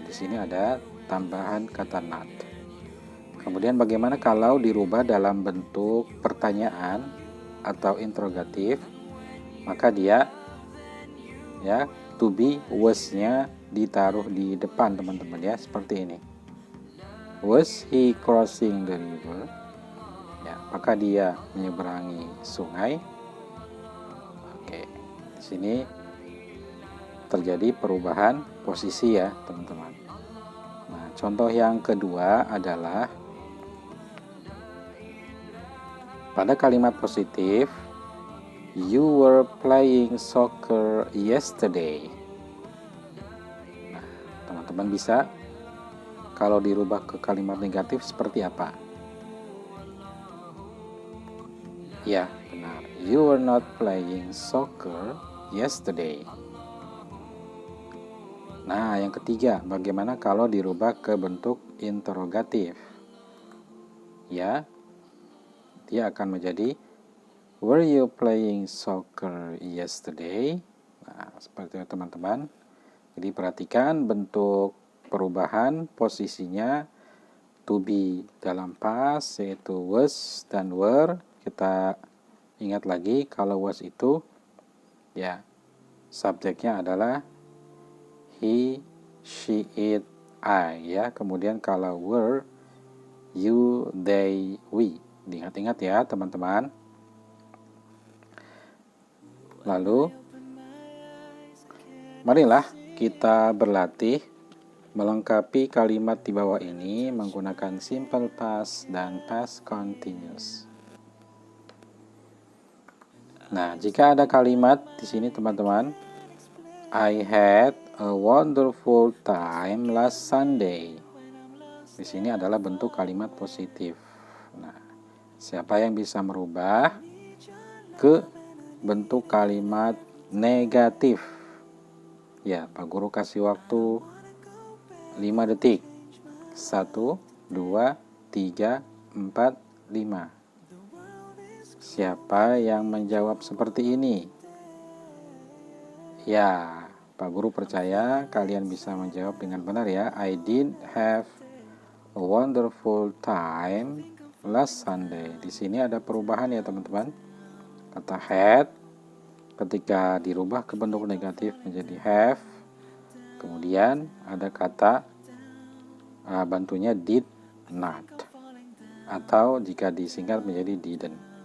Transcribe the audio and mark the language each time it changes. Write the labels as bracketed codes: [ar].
[id] Di sini ada tambahan kata not. Kemudian bagaimana kalau dirubah dalam bentuk pertanyaan atau interrogatif? Maka dia ya to be was-nya ditaruh di depan teman-teman ya, seperti ini. [en] Was he crossing the river? [id] Ya, maka dia menyeberangi sungai. Oke, di sini terjadi perubahan posisi ya, teman-teman. Nah, contoh yang kedua adalah pada kalimat positif, [en] you were playing soccer yesterday. [id] Nah, teman-teman bisa kalau dirubah ke kalimat negatif seperti apa? Ya, benar. [en] You were not playing soccer yesterday. [id] Nah, yang ketiga, bagaimana kalau dirubah ke bentuk interrogatif? Ya, dia akan menjadi [en] were you playing soccer yesterday? [id] Nah, seperti itu teman-teman. Jadi perhatikan bentuk perubahan posisinya to be dalam past yaitu was dan were. Kita ingat lagi kalau was itu ya subjeknya adalah he, she, it, I ya. Kemudian kalau were you, they, we. Diingat-ingat ya teman-teman. Lalu marilah kita berlatih melengkapi kalimat di bawah ini menggunakan simple past dan past continuous. Nah, jika ada kalimat di sini teman-teman, [en] I had a wonderful time last Sunday. [id] Di sini adalah bentuk kalimat positif. Nah, siapa yang bisa merubah ke bentuk kalimat negatif? Ya, Pak Guru kasih waktu 5 detik. 1, 2, 3, 4, 5. Siapa yang menjawab seperti ini? Ya, Pak Guru percaya kalian bisa menjawab dengan benar ya. [en] I did have a wonderful time last Sunday. [id] Di sini ada perubahan ya teman-teman. Kata had ketika dirubah ke bentuk negatif menjadi have. Kemudian ada kata bantunya did not, atau jika disingkat menjadi didn't.